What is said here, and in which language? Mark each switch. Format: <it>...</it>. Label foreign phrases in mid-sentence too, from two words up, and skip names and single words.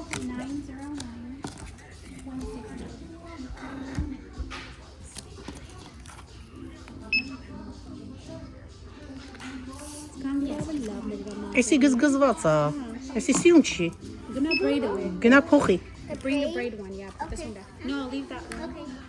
<hy>90160. Էսի գզգզված է։ Էսի սիրուն չի։</hy> <en>Gonna braid it.</en> <hy>Գնա փոխի։</hy> <en>Bring the braid one, yeah. Put this one back. No, leave that one. Okay.</en>